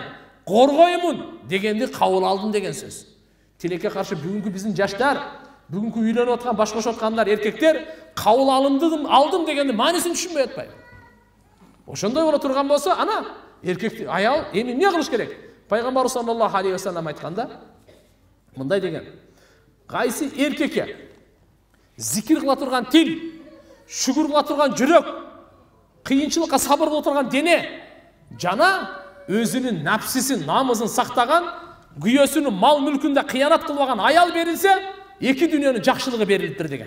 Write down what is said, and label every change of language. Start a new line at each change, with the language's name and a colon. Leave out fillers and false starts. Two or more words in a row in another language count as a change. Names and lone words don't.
Kyrgyz: Коргоймун дегенди кабыл алдым деген сөз. Тилекке каршы бүгүнкү биздин жаштар, бүгүнкү үйлөнүп аткан, башкошуп аткандар, эркектер кабыл алдым дегенди маанисин түшүнбөй атпайбы? Ошондой боло турган болсо, ана эркек аял эми эмне кылыш керек? Пайгамбар
Arabic: صلى الله عليه وسلم
Kyrgyz: айтканда мындай деген: кайсы эркекке зикир кыла турган тил, шүгүр кыла турган жүрөк, кыйынчылыкка сабыр кыла турган дене жана өзүнүн напсисин, намызын сактаган, күйөөсүнүн мал мүлкүндө кыянат кылбаган аял берилсе, эки дүйнөнүн жакшылыгы берилиптир деген.